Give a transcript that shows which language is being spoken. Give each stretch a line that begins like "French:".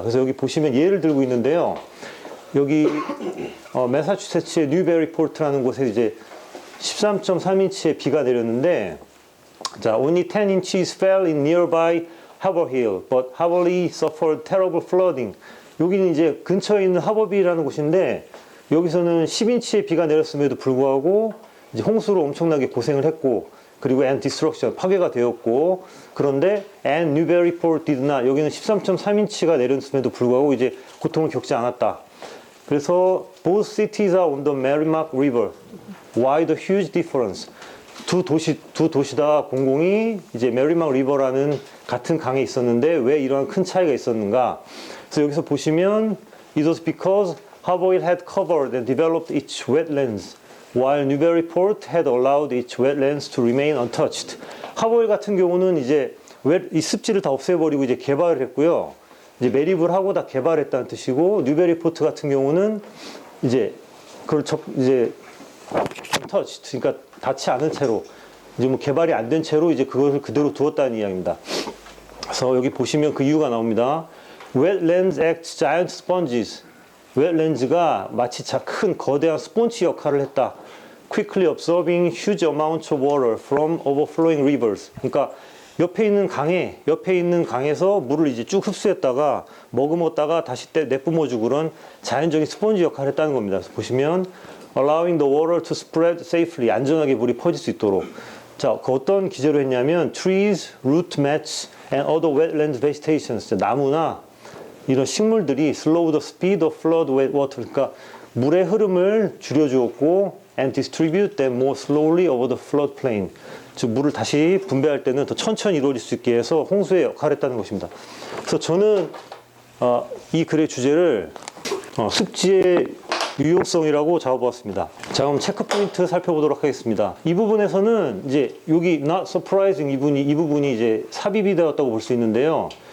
Korean: 그래서 여기 보시면 예를 들고 있는데요. 여기 매사추세츠의 뉴베리포트라는 곳에 이제 13.3인치의 비가 내렸는데, 자,
English: only 10 inches fell in nearby Haverhill, but Haverhill suffered terrible flooding.
Korean: 여기는 이제 근처에 있는 하버빌이라는 곳인데, 여기서는 10인치의 비가 내렸음에도 불구하고 이제 홍수로 엄청나게 고생을 했고, 그리고 and destruction, 파괴가 되었고, 그런데
English: and Newburyport did not,
Korean: 여기는 13.3인치가 내렸음에도 불구하고 이제 고통을 겪지 않았다. 그래서
English: both cities are on the Merrimack River. Why the huge difference?
Korean: 두 도시 다 공공이 이제 메리막 리버라는 같은 강에 있었는데 왜 이러한 큰 차이가 있었는가? 그래서 여기서 보시면
English: it was because Haverhill had covered and developed its wetlands, while Newburyport had allowed its wetlands to remain untouched.
Korean: 하버힐 같은 경우는 이제 이 습지를 다 없애버리고 이제 개발을 했고요. 이제 매립을 하고 다 개발했다는 뜻이고, 뉴베리포트 같은 경우는 이제 그걸 이제 untouched, 그러니까 닿지 않은 채로 이제 뭐 개발이 안 된 채로 이제 그것을 그대로 두었다는 이야기입니다. 그래서 여기 보시면 그 이유가 나옵니다.
English: Wetlands act giant sponges.
Korean: wetlands가 마치 큰 거대한 스폰지 역할을 했다.
English: Quickly absorbing huge amounts of water from overflowing rivers.
Korean: 그러니까 옆에 있는 강에서 물을 이제 쭉 흡수했다가 머금었다가 다시 내뿜어주고 그런 자연적인 스폰지 역할을 했다는 겁니다. 그래서 보시면
English: allowing the water to spread safely,
Korean: 안전하게 물이 퍼질 수 있도록. 자, 그 어떤 기제로 했냐면
English: trees, root mats, and other wetland vegetations.
Korean: 나무나 이런 식물들이
English: slow the speed of flood water,
Korean: 그러니까 물의 흐름을 줄여주었고
English: and distribute them more slowly over the flood plain.
Korean: 즉 물을 다시 분배할 때는 더 천천히 이루어질 수 있게 해서 홍수의 역할을 했다는 것입니다. 그래서 저는 이 글의 주제를 습지의 유용성이라고 잡아보았습니다. 자, 그럼 체크 포인트 살펴보도록 하겠습니다. 이 부분에서는 이제 여기
English: not surprising
Korean: 이 부분이 이제 삽입이 되었다고 볼 수 있는데요.